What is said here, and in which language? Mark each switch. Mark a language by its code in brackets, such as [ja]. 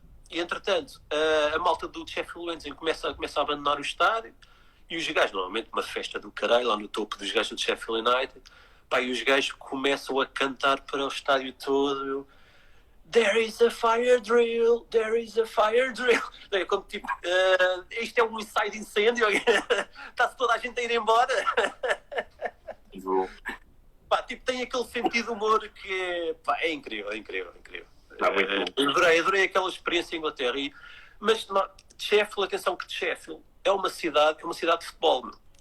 [pt] E entretanto, a malta do Sheffield Wednesday começa a abandonar o estádio e os gajos, normalmente uma festa do caralho, lá no topo dos gajos do Sheffield United, pá, e os gajos começam a cantar para o estádio todo. [en] There is a fire drill, there is a fire drill. [pt] É como tipo, isto é um incêndio incêndio, está-se toda a gente a ir embora. tipo, tem aquele sentido de humor que é incrível, é incrível, é incrível. Muito Adorei aquela experiência em Inglaterra. Mas Sheffield, atenção que Sheffield é uma cidade de futebol, meu.